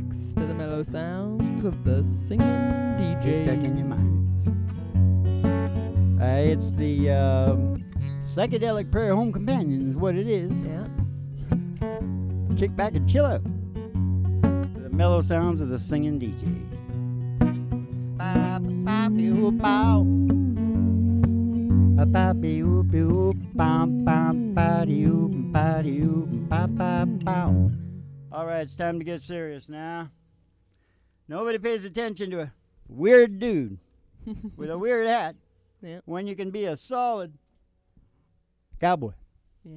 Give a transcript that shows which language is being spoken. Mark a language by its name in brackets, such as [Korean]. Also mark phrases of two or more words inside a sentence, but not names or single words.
[English] relax to the mellow sounds of the singing DJ. Haystack in your minds. It's the psychedelic prayer home companion is what it is. Yeah. Kick back and chill out to the mellow sounds of the singing DJ. Ba-ba-ba-ba-ba-ba-ba-ba-ba-bow. Ba-ba-ba-ba-ba-ba-ba-ba-ba-ba-ba-bow. All right, it's time to get serious now. Nobody pays attention to a weird dude with a weird hat Yeah. when you can be a solid cowboy. Yeah.